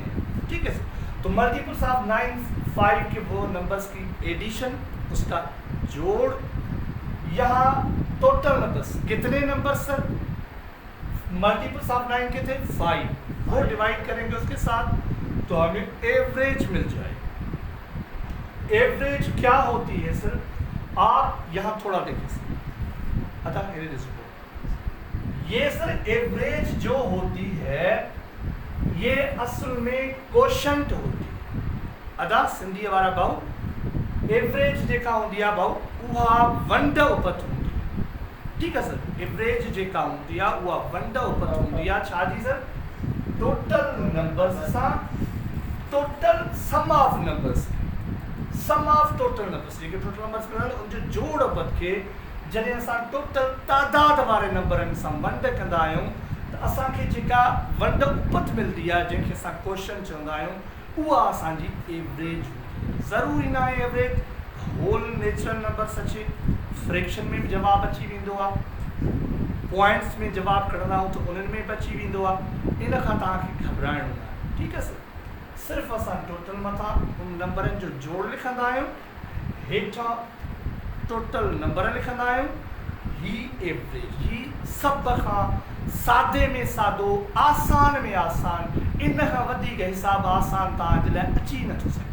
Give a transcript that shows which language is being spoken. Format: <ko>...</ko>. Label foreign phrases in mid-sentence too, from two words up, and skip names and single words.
<ur>ٹھیک ہے، تو</ur> <en>multiples of 9</en> <ur>5 کے وہ نمبرز کی ایڈیشن، اس کا جوڑ، یہاں</ur> <en>total numbers</en> <ur>کتنے نمبرز سر,</ur> <en>multiples of 9</en> <ur>کے تھے 5، وہ ڈیوائڈ کریں گے اس کے ساتھ تو ہمیں ایوریج مل جائے گی. ایوریج کیا ہوتی ہے سر، آپ یہاں تھوڑا دیکھیے سر، یہ سر ایوریج جو ہوتی ہے یہ اصل میں کوشنٹ ہوتی ہے.</ur> <sd>अदा सिंधी वारा भाऊ, एवरेज जेका होंदी आहे भाऊ उहा वंड उपत होंदी आहे। ठीक है सर, एवरेज जेका होंदी आहे उहा वंड उपत होंदी आहे छाजी सर,</sd> <en>total numbers</en> <sd>सां</sd> <en>total sum of numbers, sum of total numbers</en> <sd>जेके</sd> <en>total numbers</en> <sd>मिलनि उनजो जोड़ उपत खे जॾहिं असां टोटल तादाद वारे नंबरनि सां वंड कंदा आहियूं त असांखे जेका वंड उपत मिलंदी आहे जंहिंखे असां क्वेश्चन चवंदा आहियूं उहा असांजी एवरेज हूंदी आहे। ज़रूरी न आहे एवरेज</sd> <en>whole natural numbers</en> <sd>अचे, फ्रैक्शन में भी जवाब अची वेंदो आहे, पॉइंट्स में जवाब कढंदा आहियूं त उन्हनि में बि अची वेंदो आहे। इन खां तव्हांखे घबराइणो न आहे। ठीकु आहे सर, सिर्फ़ु असां टोटल मथां उन नंबरनि जो जोड़ लिखंदा आहियूं, हेठां टोटल नंबर लिखंदा आहियूं, ही एवरेज, ही सभ खां सादे में सादो, आसान में आसान, इन खां वधीक हिसाब आसान तव्हांजे लाइ अची नथो सघे।</sd>